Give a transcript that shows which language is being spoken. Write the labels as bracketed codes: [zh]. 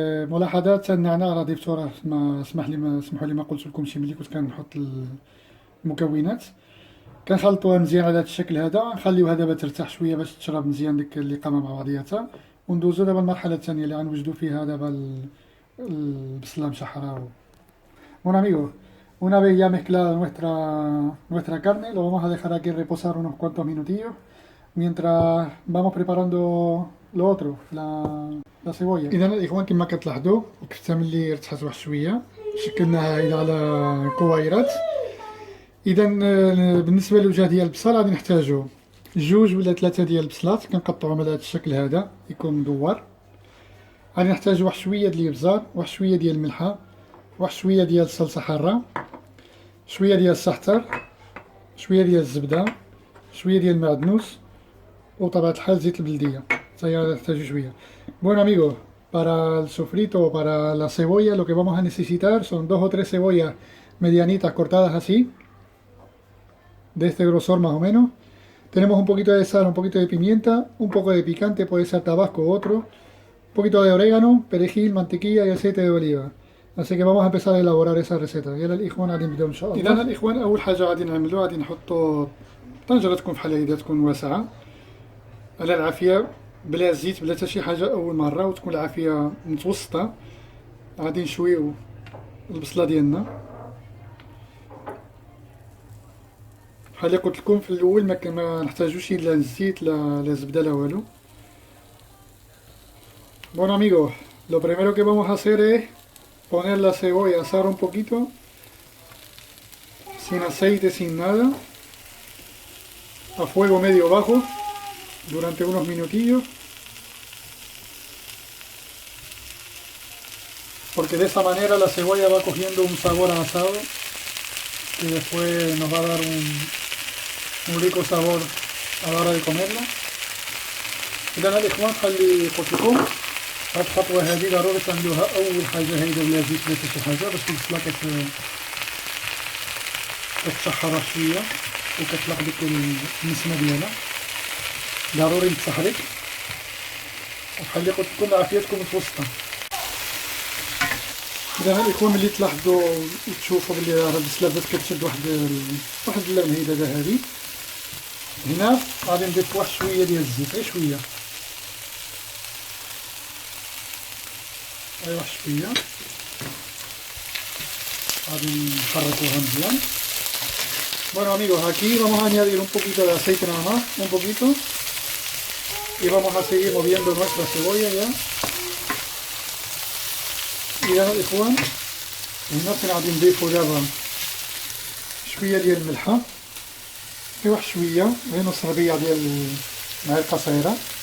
[ar] ملاحظات النعناع راه ضيفتو، راه اسمحوا لي ما قلت لكمش ملي كنت كنحط المكونات. كنخلطوها مزيان على هذا الشكل هذا، نخليوها دابا ترتاح شويه باش تشرب مزيان ديك اللقامة مع بعضياتها، وندوزو دابا المرحلة الثانية اللي غنوجدو فيها دابا البصلة مشحرة. [es] Bueno amigos, una vez ya mezclada nuestra carne, lo vamos a dejar aquí reposar unos cuantos minutillos mientras vamos preparando lo otro, la cebolla. [ar] إذا الإخوان كما كتلاحظوا الكفتة ملي ارتاحت واحد شوية شكلناها إلى على كويرات. إذا بالنسبة للوجه ديال البصل غادي نحتاجو 2 ولا 3 ديال البصلات كنقطعوهم على هذا الشكل هذا يكون مدور. غادي نحتاجو واحد شوية ديال الإبزار، واحد شوية ديال الملحة، واحد شوية ديال الصلصة حارة، شوية ديال الزعتر، شوية ديال الزبدة، شوية ديال المعدنوس، وطبيعة الحال زيت البلدية هي تحتاج شوية. [es] Bueno amigos, para el sofrito o para la cebolla lo que vamos a necesitar son dos o tres cebollas medianitas cortadas así, de este grosor más o menos. Tenemos un poquito de sal, un poquito de pimienta, un poco de picante, puede ser tabasco u otro, un poquito de orégano, perejil, mantequilla y aceite de oliva. Así que vamos a empezar a elaborar esa receta. [ar] يلا الإخوان غادي نبداو إن شاء الله. إذا الإخوان أول حاجة غادي نعملو غادي نحطو طنجرة تكون بحال هكدا تكون واسعة على العافية بلا زيت بلا حتى شي حاجة أول مرة وتكون العافية متوسطة. غادي نشويو البصلة ديالنا بحال اللي قلت لكم في الأول ما نحتاجوش لا الزيت لا زبدة لا والو. [es] Bueno amigos, lo primero que vamos a hacer es poner la cebolla a asar un poquito, sin aceite, sin nada, a fuego medio bajo, durante unos minutillos, porque de esa manera la cebolla va cogiendo un sabor a asado que después nos va a dar un rico sabor a la hora de comerla. [ar] إذا الإخوان خلي قلت لكم هاد الخطوة هذه ضروري تعملوها أول حاجة هيدا بلا زيت بلا شي حاجة باش البصلة كتشحرها شوية وكتطلق ديك النسمة ديالها، ضروري تسحرك وبحال اللي قلت لكم عافيتكم متوسطة. إذا الإخوان ملي تلاحظوا وتشوفوا بلي راه البصلة بدات كتشد واحد اللون هيدا ذهبي، هنا غادي نضيف واحد شوية ديال الزيت، غير شوية، غير واحد شوية، غادي نحركوها مزيان. [es] Bueno amigos, aquí vamos a añadir un poquito de aceite nada más, un poquito, y vamos a seguir moviendo nuestra cebolla ya. [ar] إذا الإخوان هنا غادي نضيفو دابا شوية ديال الملحة، غير واحد شوية، غير نص ربيع ديال معلقة صغيرة.